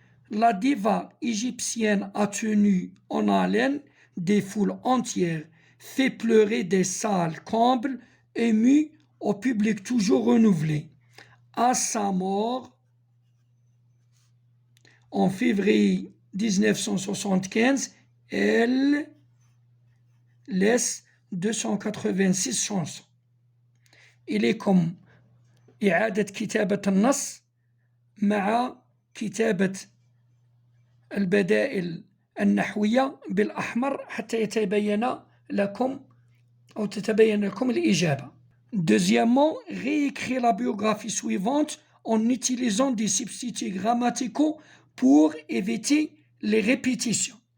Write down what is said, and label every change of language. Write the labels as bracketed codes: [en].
[fr] La diva égyptienne a tenu en haleine des foules entières, fait pleurer des salles combles, ému au public toujours renouvelé. À sa mort, en février 1975, elle laisse 286 chansons. [ar] إليكم إعادة كتابة النص مع كتابة البدائل النحوية بالأحمر حتى يتبين لكم أو تتبين لكم الإجابة. [fr] Deuxièmement, réécrire la biographie suivante en utilisant des substituts grammaticaux pour éviter les répétitions.